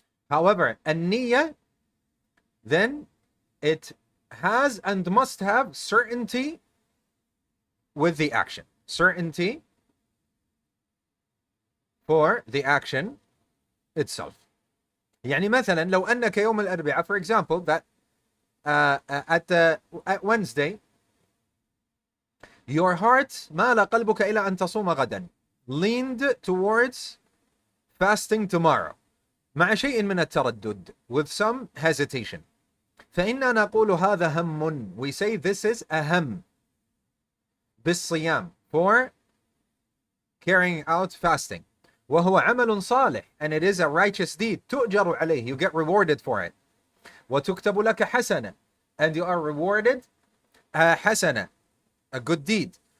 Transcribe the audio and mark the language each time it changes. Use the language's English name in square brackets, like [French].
[English] However, an-niyyah, then it has and must have certainty with the action. Certainty for the action itself. [Arabic] يعني مثلا لو أنك يوم الأربعاء, [English] for example, that at Wednesday Your heart [Arabic] مال قلبك إلى أن تصوم غدا, [English] leaned towards fasting tomorrow, [Arabic] مع شيء من التردد, [English] with some hesitation. [Arabic] فإننا نقول هذا هم, [English] we say this is a [Arabic] هم بالصيام, [English] for carrying out fasting. [Arabic] وهو عمل صالح, [English] and it is a righteous deed. [Arabic] تؤجر عليه, [English] you get rewarded for it. [Arabic] وتكتب لك حسنة, [English] and you are rewarded a حسنة, a good deed.